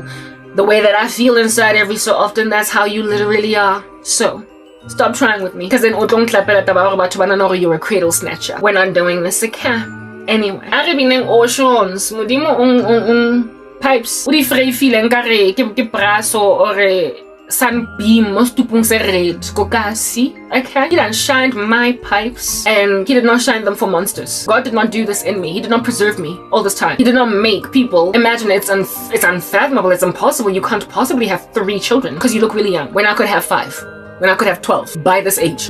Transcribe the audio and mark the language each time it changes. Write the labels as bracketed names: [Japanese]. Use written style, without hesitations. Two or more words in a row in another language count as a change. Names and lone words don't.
[English] The way that I feel inside every so often, that's how you literally are. So, stop trying with me. Because then you're a cradle snatcher. We're not doing this again. Anyway. Oceans. Pipes. Udi free feeling kare ke braso or sunbeam most tupung se red kokasi. Okay, he done shined my pipes, and he did not shine them for monsters. God did not do this in me. He did not preserve me all this time. He did not make people imagine it's unfathomable, it's impossible. You can't possibly have 3 children because you look really young, when I could have 5, when I could have 12 by this age.